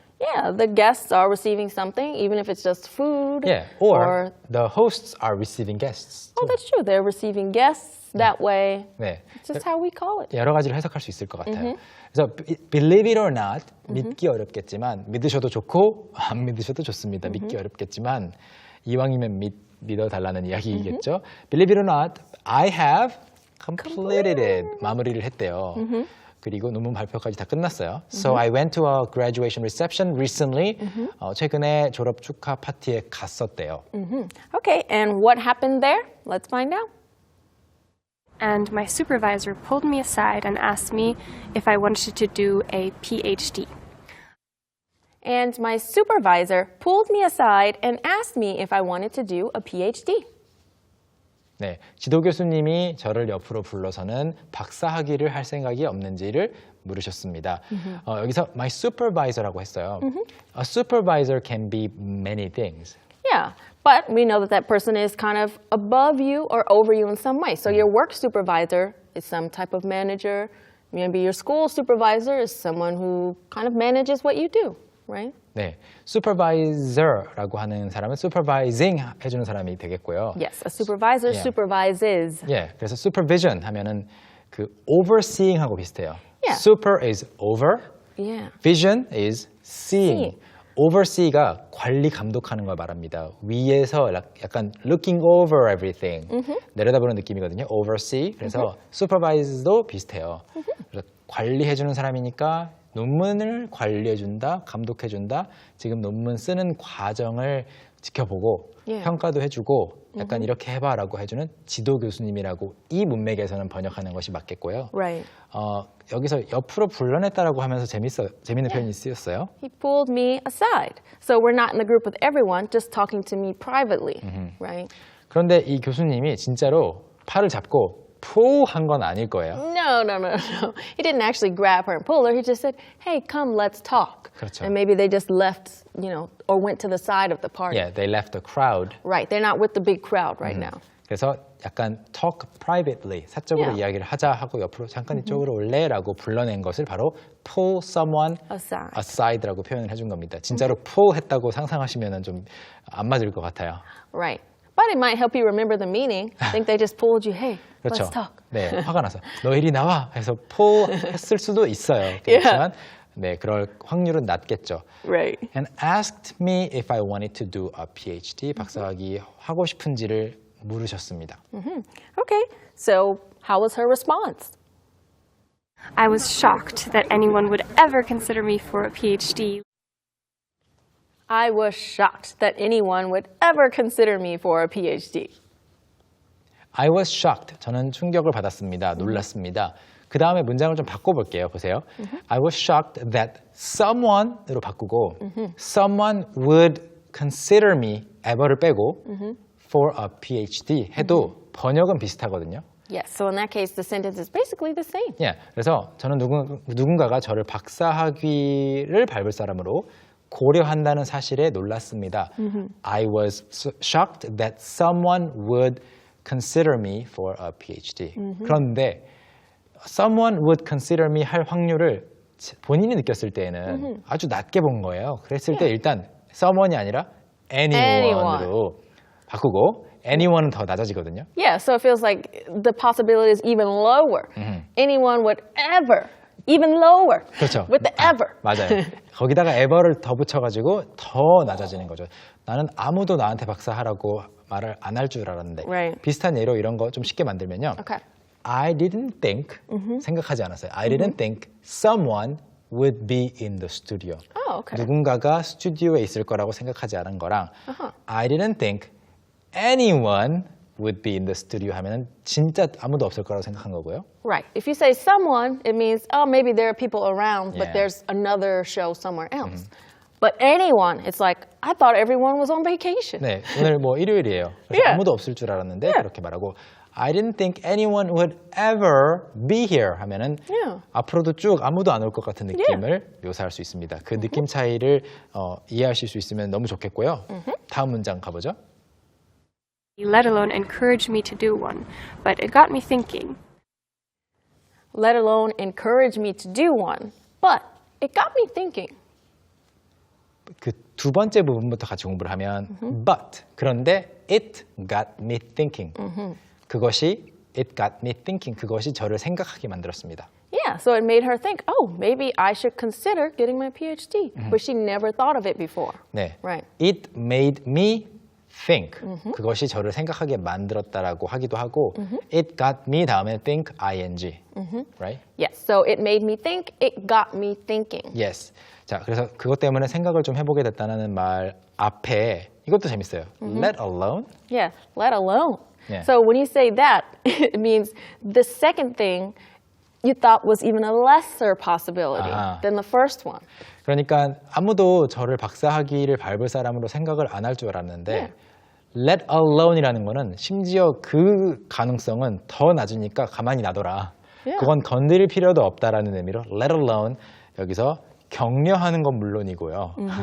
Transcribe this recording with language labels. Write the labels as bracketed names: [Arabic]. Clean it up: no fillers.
[English] Yeah, the guests are receiving something, even if it's just food. Yeah, or the hosts are receiving guests. Oh, that's true. They're receiving guests that way. [Korean] 네, [English] It's just how we call it. [Korean] 여러 가지를 해석할 수 있을 것 같아요. 그래서 [English] believe it or not, [Korean] 믿기 어렵겠지만 믿으셔도 좋고 안 믿으셔도 좋습니다. 믿기 어렵겠지만 이왕이면 믿어달라는 이야기겠죠. [English] Believe it or not, I have completed it. [Korean] 마무리를 했대요. 그리고 논문 발표까지 다 끝났어요. [English] So I went to a graduation reception recently. [Korean] 최근에 졸업 축하 파티에 갔었대요. [English] Okay, and what happened there? Let's find out. And my supervisor pulled me aside and asked me if I wanted to do a PhD. And my supervisor pulled me aside and asked me if I wanted to do a PhD. [Korean] 네, 지도 교수님이 저를 옆으로 불러서는 박사학위를 할 생각이 없는지를 물으셨습니다. 여기서 [English] my supervisor [Korean] 라고 했어요. [English] A supervisor can be many things. Yeah, but we know that that person is kind of above you or over you in some way. So your work supervisor is some type of manager. Maybe your school supervisor is someone who kind of manages what you do, right? [Korean] 네, supervisor라고 하는 사람은 supervising 해주는 사람이 되겠고요. [English] Yes, a supervisor supervises. [Korean] 예, 그래서 supervision 하면은 그 overseeing하고 비슷해요. [English] Yeah. Super is over, Yeah. vision is seeing. [Korean] oversee가 관리 감독하는 걸 말합니다. 위에서 약간 [English] looking over everything [Korean] 내려다보는 느낌이거든요. oversee. 그래서 supervise도 비슷해요. 그래서 관리해주는 사람이니까 논문을 관리해준다, 감독해준다. 지금 논문 쓰는 과정을 지켜보고 평가도 해주고 약간 이렇게 해봐라고 해주는 지도 교수님이라고 이 문맥에서는 번역하는 것이 맞겠고요. [English] Right. [Korean] 여기서 옆으로 불러냈다라고 하면서 재밌는 표현이 쓰였어요. [English] He pulled me aside. So we're not in the group with everyone, just talking to me privately, right? [Korean] 그런데 이 교수님이 진짜로 팔을 잡고 pull한 건 아닐 거예요. [English] No. He didn't actually grab her and pull her. He just said, hey, come, let's talk. [Korean] 그렇죠. [English] And maybe they just left, or went to the side of the party. Yeah, they left the crowd. Right, they're not with the big crowd right now. [Korean] 그래서 약간 [English] talk privately, [Korean] 사적으로 이야기를 하자 하고 옆으로 잠깐 이쪽으로 올래라고 불러낸 것을 바로 [English] pull someone aside [Korean] 라고 표현을 해준 겁니다. 진짜로 pull 했다고 상상하시면 좀 안 맞을 것 같아요. [English] Right. But it might help you remember the meaning. I think they just pulled you, hey, [Korean] 그렇죠. [English] let's talk. [Korean] 네, 화가 나서 너 이리 나와 해서 pull 했을 수도 있어요. 그렇지만 네, 그럴 확률은 낮겠죠. [English] Right. And asked me if I wanted to do a PhD, [Korean] 박사학위 하고 싶은지를 물으셨습니다. [English] Okay, so how was her response? I was shocked that anyone would ever consider me for a PhD. I was shocked that anyone would ever consider me for a PhD. I was shocked. [Korean] 저는 충격을 받았습니다. 놀랐습니다. 그 다음에 문장을 좀 바꿔볼게요. 보세요. [English] I was shocked that someone으로 [Korean] 바꾸고 [English] someone would consider me, ever를 [Korean] 빼고 [English] for a PhD [Korean] 해도 번역은 비슷하거든요. [English] Yes, so in that case, the sentence is basically the same. [Korean] Yeah, 그래서 저는 누군가가 저를 박사학위를 밟을 사람으로 고려한다는 사실에 놀랐습니다. [English] I was shocked that someone would consider me for a PhD. [Korean] 그런데 [English] someone would consider me [Korean] 할 확률을 본인이 느꼈을 때에는 아주 낮게 본 거예요. 그랬을 때 일단 someone이 아니라 anyone으로 바꾸고 anyone은 더 낮아지거든요. [English] Yeah, so it feels like the possibility is even lower. Anyone would ever, even lower. [Korean] 그렇죠. [English] With the ever. [Korean] 맞아요. 거기다가 ever를 더 붙여가지고 더 낮아지는 거죠. 나는 아무도 나한테 박사하라고 말을 안 할 줄 알았는데 [English] Right. [Korean] 비슷한 예로 이런 거 좀 쉽게 만들면요. [English] Okay. I didn't think, [Korean] 생각하지 않았어요. [English] I didn't think someone would be in the studio. Oh, okay. [Korean] 누군가가 스튜디오에 있을 거라고 생각하지 않은 거랑 [English] I didn't think anyone would be in the studio [Korean] 하면은 진짜 아무도 없을 거라고 생각한 거고요. [English] Right. If you say someone, it means, oh, maybe there are people around, Yeah. but there's another show somewhere else. But anyone, it's like, I thought everyone was on vacation. [Korean] 네, 오늘 뭐 일요일이에요. 그래서 [English] Yeah. [Korean] 아무도 없을 줄 알았는데 [English] Yeah. [Korean] 그렇게 말하고 [English] I didn't think anyone would ever be here [Korean] 하면은 [English] Yeah. [Korean] 앞으로도 쭉 아무도 안 올 것 같은 느낌을 묘사할 수 있습니다. 그 느낌 차이를 이해하실 수 있으면 너무 좋겠고요. 다음 문장 가보죠. [English] Let alone encourage me to do one, but it got me thinking. Let alone encourage me to do one. But it got me thinking. [Korean] 그 두 번째 부분부터 같이 공부를 하면 but 그런데 [English] it got me thinking [Korean] 그것이 it got me thinking 그것이 저를 생각하게 만들었습니다. [English] Yeah, so it made her think, oh, maybe I should consider getting my PhD. But she never thought of it before. [Korean] 네, [English] Right. it made me think [Korean] 그것이 저를 생각하게 만들었다라고 하기도 하고 [English] it got me [Korean] 다음에 [English] think ing right? Yes, so it made me think, it got me thinking. Yes. [Korean] 자, 그래서 그것 때문에 생각을 좀 해보게 됐다는 말 앞에 이것도 재밌어요. [English] Let alone. Yeah, let alone. Yeah. So when you say that, it means the second thing you thought was even a lesser possibility [Korean] 아하. [English] than the first one. [Korean] 그러니까 아무도 저를 박사학위를 밟을 사람으로 생각을 안 할 줄 알았는데 [English] let alone [Korean] 이라는 거는 심지어 그 가능성은 더 낮으니까 가만히 놔둬라. [English] Yeah. [Korean] 그건 건드릴 필요도 없다라는 의미로 [English] let alone [Korean] 여기서 격려하는 건 물론이고요.